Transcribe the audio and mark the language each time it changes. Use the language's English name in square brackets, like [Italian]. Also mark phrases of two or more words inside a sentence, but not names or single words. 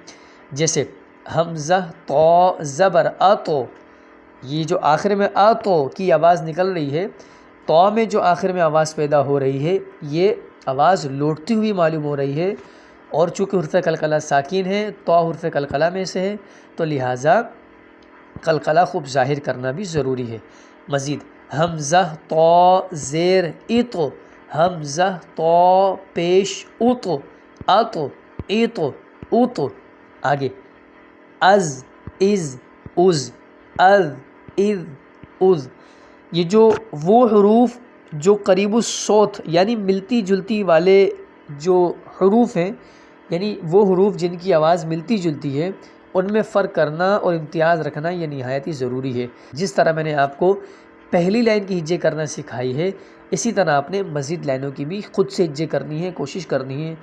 [Urdu] جیسے حمزہ طا زبر اتو، یہ جو آخر میں اتو کی آواز نکل رہی ہے، طا میں جو آخر میں آواز پیدا ہو رہی ہے یہ آواز لوٹتی ہوئی معلوم ہو رہی ہے، اور چونکہ حرف قلقلہ ساکن ہے، تو حرف قلقلہ میں سے ہے، تو لہٰذا قلقلہ خوب ظاہر کرنا بھی ضروری ہے۔ مزید حمزہ تو زیر ایتو، حمزہ تو پیش اوتو، آتو ایتو اوتو۔ آگے از از از، از از از، یہ جو وہ حروف جو قریب الصوت یعنی ملتی جلتی والے جو حروف ہیں، یعنی وہ حروف جن کی آواز ملتی جلتی ہے، ان میں فرق کرنا اور امتیاز رکھنا یہ نہایت ہی ضروری ہے۔ جس طرح میں نے آپ کو پہلی لائن کی ہجے کرنا سکھائی ہے، اسی طرح آپ نے مزید لائنوں کی بھی خود سے ہجے کرنی ہے، کوشش کرنی ہے۔